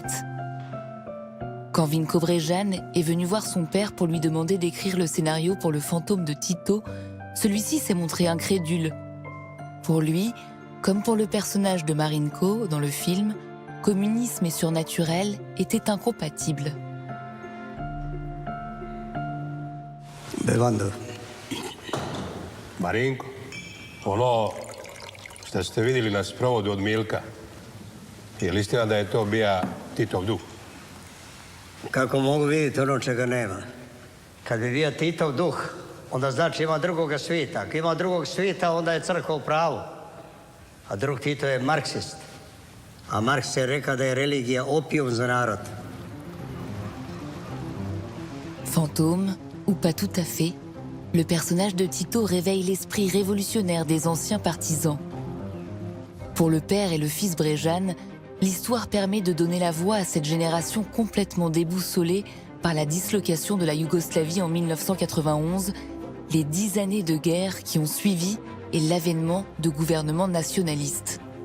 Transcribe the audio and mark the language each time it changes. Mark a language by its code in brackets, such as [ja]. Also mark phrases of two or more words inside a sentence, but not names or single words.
[fr] Quand Vinko Brežan est venu voir son père pour lui demander d'écrire le scénario pour le fantôme de Tito, celui-ci s'est montré incrédule. Pour lui, comme pour le personnage de Marinko dans le film, communisme et surnaturel étaient incompatibles. [hr] Bevando. Marinko, ono što ste vidjeli na sprovodu od Milka, je li istina da je to bija Titov duh. Kako mogu vidjeti ono čega nema? Kad bi bio Titov duh, onda znači ima drugoga svijeta. Ako ima drugog svijeta, onda je crkva u pravu. A drug Tito je marksist. A Marks je rekao da je religija opijum za narod. [fr] Fantôme, ou pas tout à fait, le personnage de Tito réveille l'esprit révolutionnaire des anciens partisans. Pour le père et le fils Brežan, l'histoire permet de donner la voix à cette génération complètement déboussolée par la dislocation de la Yougoslavie en 1991, les 10 années de guerre qui ont suivi et l'avènement de gouvernements nationalistes.